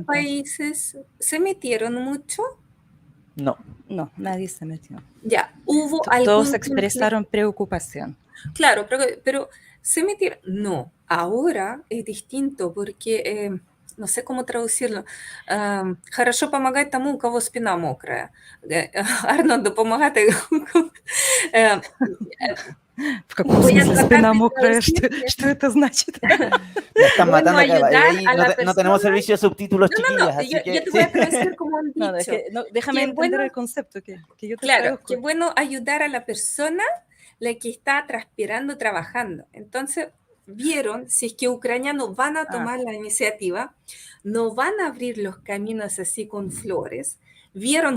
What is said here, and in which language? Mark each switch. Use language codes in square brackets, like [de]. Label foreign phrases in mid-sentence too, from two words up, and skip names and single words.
[es] países? ¿Se metieron mucho? No. No, nadie se metió. Ya, hubo Todos algún expresaron preocupación. Claro, pero se metieron. No, ahora es distinto porque no sé cómo traducirlo. [ru] Хорошо помогать тому, у кого спина мокрая. [uk] Арно допомагати. [ru] В каком [es] Voy a [ru] смысле [es] tratar [ru] спина [es] de [ru] мокрая? [es] traducirte. [ru] Что это значит? [es] Me están Bueno, matando acá. ayudar Ahí a no, la no tenemos persona. servicio de subtítulos, No, chiquillas, no, así yo que te voy a traducir como un No, es dicho. que, déjame Qué entender bueno, el concepto que yo te claro, traduzco. qué bueno ayudar a la persona la que está transpirando, trabajando. Entonces, vieron, si es que ucranianos van a tomar la iniciativa, no van a abrir los caminos así con flores, vieron